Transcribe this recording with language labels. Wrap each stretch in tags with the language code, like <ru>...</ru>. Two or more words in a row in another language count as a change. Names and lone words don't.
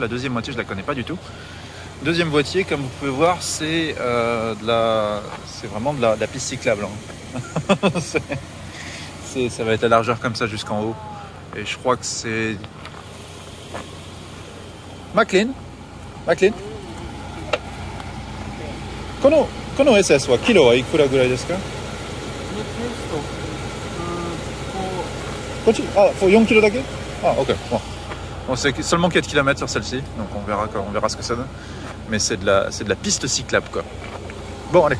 <fr>La deuxième moitié, je la connais pas du tout. Deuxième moitié, comme vous pouvez voir, c'est vraiment de la piste cyclable. Hein. Ça va être la largeur comme ça jusqu'en haut. Et je crois que c'est... McLean</fr> <ja>この SS はキロはいくらぐらいですか？こっち4キロだけ？</ja> <fr>Ah, ok. Bon, c'est seulement 4 km sur celle-ci, donc on verra ce que ça donne. Mais c'est de la piste cyclable, quoi. Bon, allez.</fr>